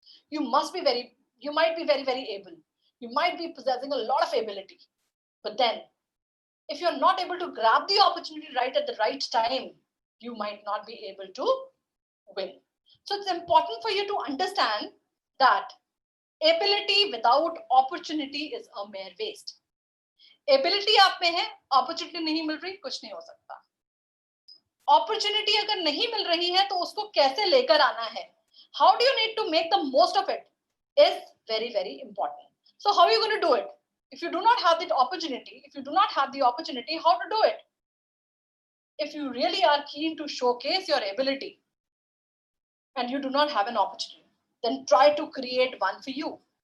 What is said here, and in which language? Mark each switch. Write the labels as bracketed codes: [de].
[en] You might be very able. You might be possessing a lot of ability, but then if you're not able to grab the opportunity right at the right time, you might not be able to win. So it's important for you to understand that ability without opportunity is a mere waste. [hi] Ability आप में है, opportunity नहीं मिल रही, कुछ नहीं हो सकता. Opportunity अगर नहीं मिल रही है, तो उसको कैसे लेकर आना है? [en] How do you need to make the most of it is very important. So how are you going to do it? If you do not have the opportunity, how to do it? If you really are keen to showcase your ability and you do not have an opportunity, then try to create one for you.